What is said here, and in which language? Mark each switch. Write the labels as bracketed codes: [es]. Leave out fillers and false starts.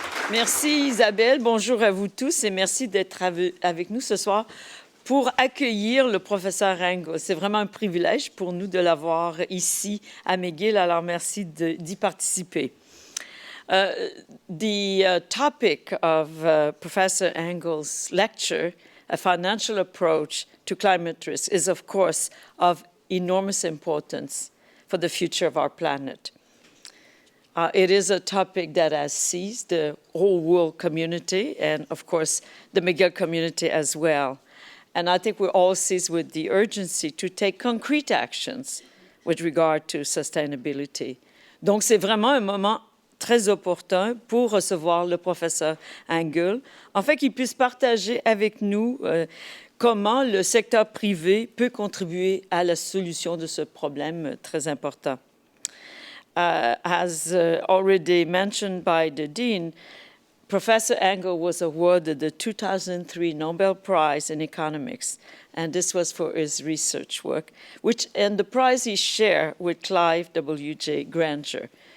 [fr] Merci Isabelle, bonjour à vous tous et merci d'être avec nous ce soir pour accueillir le professeur Engle. C'est vraiment un privilège pour nous de l'avoir ici à McGill, alors merci d'y participer. [en] The topic of Professor Engle's lecture, A Financial Approach to Climate Risk, is of course of enormous importance for the future of our planet. It is a topic that has seized the whole world community and of course the McGill community as well. And I think we're all seized with the urgency to take concrete actions with regard to sustainability. [fr] Donc c'est vraiment un moment très opportun pour recevoir le professeur Engle, en fait qu'il puisse partager avec nous comment le secteur privé peut contribuer à la solution de ce problème très important. [en] As already mentioned by the Dean, Professor Engle was awarded the 2003 Nobel Prize in Economics, and this was for his research work, and the prize he shared with Clive W.J. Granger.